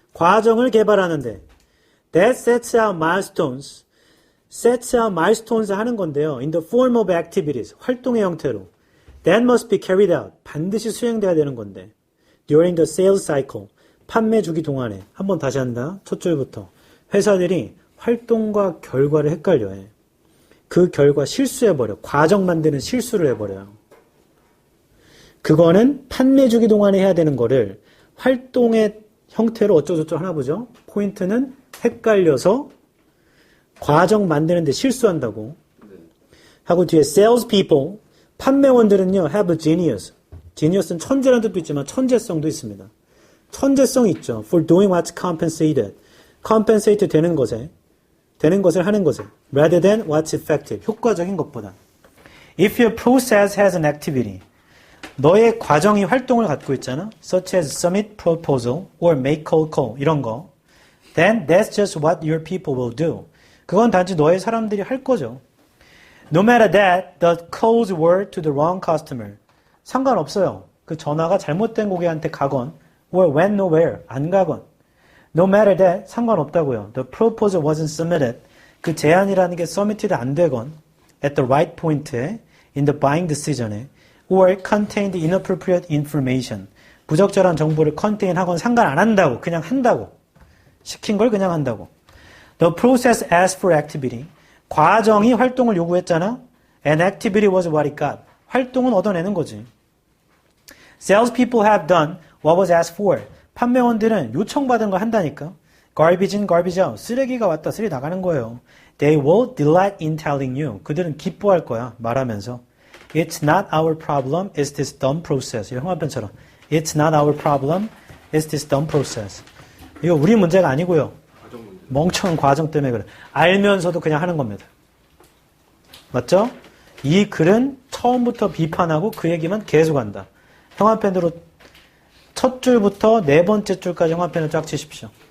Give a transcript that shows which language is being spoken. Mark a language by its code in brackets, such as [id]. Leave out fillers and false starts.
[ko] 과정을 개발하는데 [en] that sets out milestones. sets out milestones [ko] 하는 건데요. [en] in the form of activities. [ko] 활동의 형태로. [en] that must be carried out. [ko] 반드시 수행돼야 되는 건데 [en] during the sales cycle. [ko] 판매 주기 동안에. 한번 다시 한다. 첫 줄부터. 회사들이 활동과 결과를 헷갈려해. 그 결과 실수해버려. 과정 만드는 실수를 해버려요. 그거는 판매 주기 동안에 해야 되는 거를 활동의 형태로 어쩌고저쩌고 하나 보죠. 포인트는 헷갈려서 과정 만드는데 실수한다고. 하고 뒤에 [en] sales people, [ko] 판매원들은요, [en] have a genius. [ko] genius는 천재라는 뜻도 있지만 천재성도 있습니다. 천재성이 있죠. [en] for doing what's compensated. [ko] compensate 되는 것을 하는 것에. [en] rather than what's effective. [ko] 효과적인 것보다. [en] if your process has an activity. [ko] 너의 과정이 활동을 갖고 있잖아. [en] such as submit proposal or make cold call. [ko] 이런 거. [en] then that's just what your people will do. [ko] 그건 단지 너의 사람들이 할 거죠. [en] No matter that, the calls were to the wrong customer. [ko] 상관없어요. 그 전화가 잘못된 고객한테 가건 [en] or went nowhere [ko] 안 가건 [en] no matter that [ko] 상관없다고요. [en] The proposal wasn't submitted [ko] 그 제안이라는 게 [en] submitted [ko] 안 되건 [en] at the right point에 in the buying decision에 or contained inappropriate information [ko] 부적절한 정보를 [en] contain [ko] 하건 상관 안 한다고 그냥 한다고 [en] 시킨 걸 그냥 한다고 The process asked for activity [ko] 과정이 활동을 요구했잖아 [en] and activity was what it got [ko] 활동은 얻어내는 거지 [en] Salespeople have done what was asked for [ko] 판매원들은 요청받은 걸 한다니까 [en] Garbage in, garbage out [ko] 쓰레기가 왔다 쓰레기 나가는 거예요 [en] They will delight in telling you [ko] 그들은 기뻐할 거야 말하면서 [en] It's not our problem, it's this dumb process. [ko] 이런 형한편처럼. [en] It's not our problem, it's this dumb process. [ko] 이거 우리 문제가 아니고요. 멍청한 과정 때문에 그래. 알면서도 그냥 하는 겁니다. 맞죠? 이 글은 처음부터 비판하고 그 얘기만 계속 한다. 형한편으로 첫 줄부터 네 번째 줄까지 형한편을 쫙 치십시오.